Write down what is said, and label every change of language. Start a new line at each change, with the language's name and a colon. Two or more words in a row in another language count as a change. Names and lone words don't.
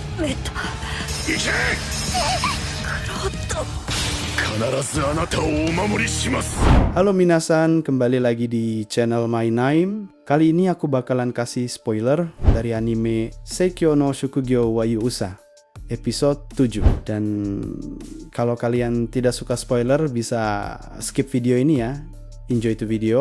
Japanese: めた。行け。クロッド。必ずあなたをお守りします。
Indonesian: Halo minasan, kembali lagi di channel My Name. Kali ini aku bakalan kasih spoiler dari anime Seikyo no Shukugyo wa Yuusa episode 7. Dan kalau kalian tidak suka spoiler bisa skip video ini ya.
English: Enjoy to video.